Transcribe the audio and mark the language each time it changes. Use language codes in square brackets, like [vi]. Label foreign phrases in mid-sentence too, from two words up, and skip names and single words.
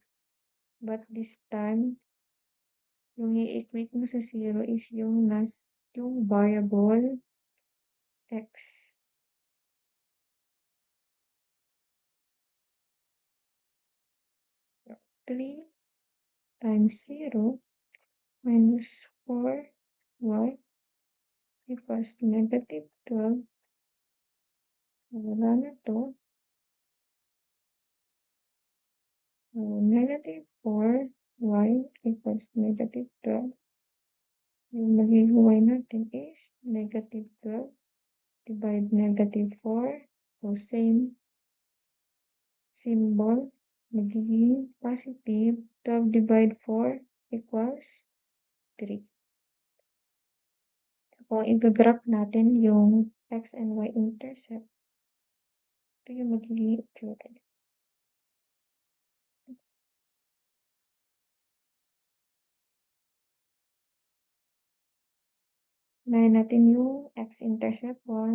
[en] But this time, [tl] yung i-equate mo sa 0 is yung variable x. [en] 3 times 0 minus 4y equals negative 12. [tl] Wala na to. [en] So, negative 4y equals negative 12. [tl] Yung magiging y natin [en] is negative 12 divide negative 4. So, same symbol. Magiging positive 12 divide 4 equals 3. [tl] So, kung i-graph natin yung [en] x and y intercept, [tl] Ito yung magiging itsura niya. Unahin natin yung x-intercept 1.